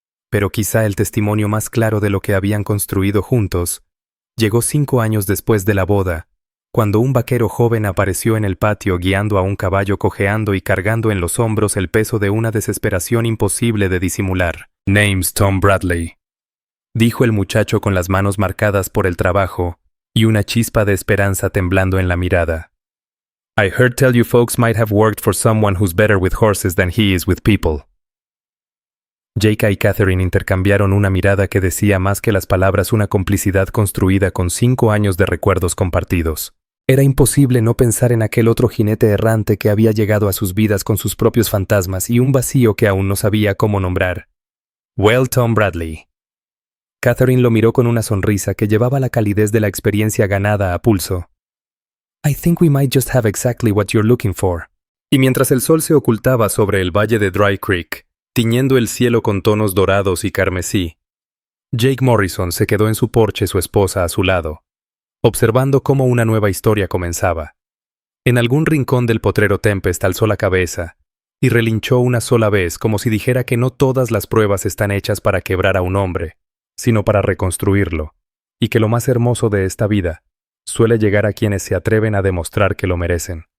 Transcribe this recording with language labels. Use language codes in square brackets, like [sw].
[es] Pero quizá el testimonio más claro de lo que habían construido juntos llegó 5 años después de la boda, cuando un vaquero joven apareció en el patio guiando a un caballo cojeando y cargando en los hombros el peso de una desesperación imposible de disimular. [en] «Name's Tom Bradley», [es] dijo el muchacho con las manos marcadas por el trabajo y una chispa de esperanza temblando en la mirada. [en] «I heard tell you folks might have worked for someone who's better with horses than he is with people». [es] Jake y Catherine intercambiaron una mirada que decía más que las palabras, una complicidad construida con 5 años de recuerdos compartidos. Era imposible no pensar en aquel otro jinete errante que había llegado a sus vidas con sus propios fantasmas y un vacío que aún no sabía cómo nombrar. [en] «Well, Tom Bradley». [es] Catherine lo miró con una sonrisa que llevaba la calidez de la experiencia ganada a pulso. [en] «I think we might just have exactly what you're looking for». [es] Y mientras el sol se ocultaba sobre el valle de Dry Creek, tiñendo el cielo con tonos dorados y carmesí, Jake Morrison se quedó en su porche, su esposa a su lado, observando cómo una nueva historia comenzaba. En algún rincón del potrero Tempest alzó la cabeza y relinchó una sola vez como si dijera que no todas las pruebas están hechas para quebrar a un hombre, sino para reconstruirlo, y que lo más hermoso de esta vida suele llegar a quienes se atreven a demostrar que lo merecen.